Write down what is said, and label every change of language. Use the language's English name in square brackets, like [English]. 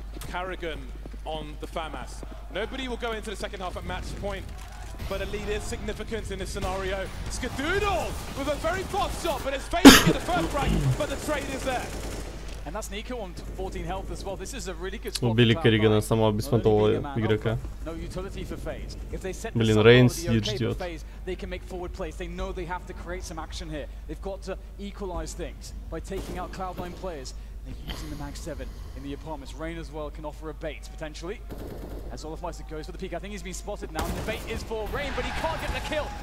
[English] Carrigan on the FAMAS. Nobody will go into the second half at match point but a lead is significant in this scenario. Skadoodle with a very fast shot, but it's failing to get the first frag, but the trade is there. And that's Nico on 14 health as well. This is a really good spot. [Russian] Убили Керригана, самого беспонтового игрока. [English] No utility for FaZe. If they set [Russian] Блин, Рейн сидит, ждет. [English] They can make forward plays. They know they have to create some action here. They've got to equalize things by taking out Cloud9 players. They're using the Mag 7 in the apartments. Rain as well can offer a bait, potentially. As Olofmeister goes for the peak. I think he's been spotted now. The bait is for Rain, but he can't get the kill.